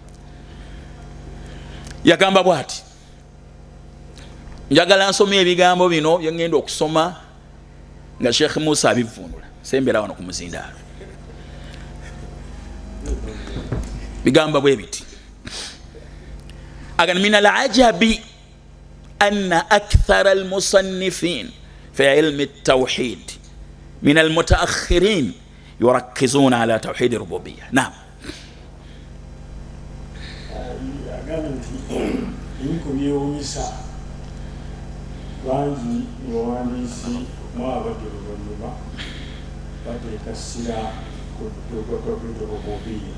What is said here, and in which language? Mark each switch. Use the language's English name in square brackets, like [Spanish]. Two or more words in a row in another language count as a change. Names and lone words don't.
[Ganda] Yagamba bw'ati, njagala nsomye ebigambo bino bye ngenda okusoma nga Sheikh Musa abivvuunula sembera wano ku muzindaalo. Bigamba bwe biti, [Arabic] إن من العجب أن أكثر المصنفين في علم التوحيد من المتأخرين يركزون على توحيد الربوبية نعم, [Ganda] bangi muwandiisi mwabadde oluvannyuma bateeka ssira ku rububiyya